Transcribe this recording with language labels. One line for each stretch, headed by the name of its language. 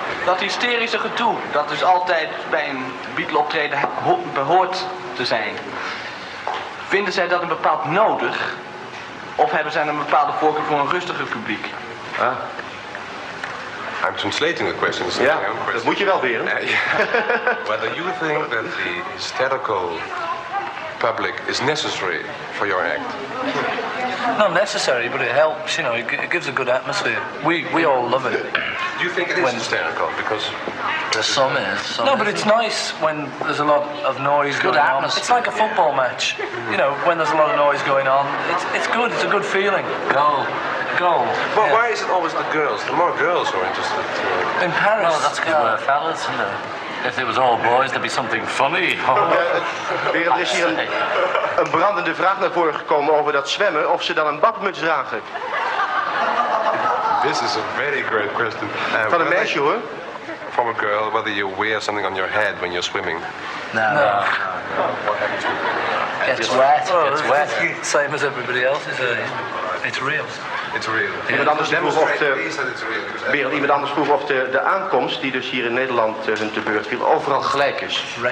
Dutch: Dat hysterische gedoe, dat dus altijd bij een Beatle-optreden behoort te zijn. Vinden zij dat een bepaald nodig? Of hebben zij een bepaalde voorkeur voor een rustiger publiek? Ah.
English: I'm translating the question. It's not
Dutch: Ja,
English: my own question.
Dutch: dat moet je wel weer.
English: Whether you think that the hysterical public is necessary for your act? Not necessary, but it helps. You know, it gives a good atmosphere. We all love it. Do you think it is hysterical? Because some is. No, but it's nice when there's a lot of noise going on. It's like a football match. You know, when there's a lot of noise going on, it's good. It's a good feeling. Goal. Well, why is it always the girls? The more girls who are interested. In Paris. No, that's because we're fellas, isn't it? If it was all boys, there'd be something funny.
Dutch: Er is hier een brandende vraag naar voren gekomen over dat zwemmen, of ze dan een badmuts dragen.
English: This is a very great question.
Dutch: Van een meisje hoor.
English: From a girl, whether you wear something on your head when you're swimming. No. Gets wet. Same as everybody else is. It's real. It's real.
Dutch: Iemand anders vroeg of de aankomst, die dus hier in Nederland hun te beurt viel, overal gelijk is.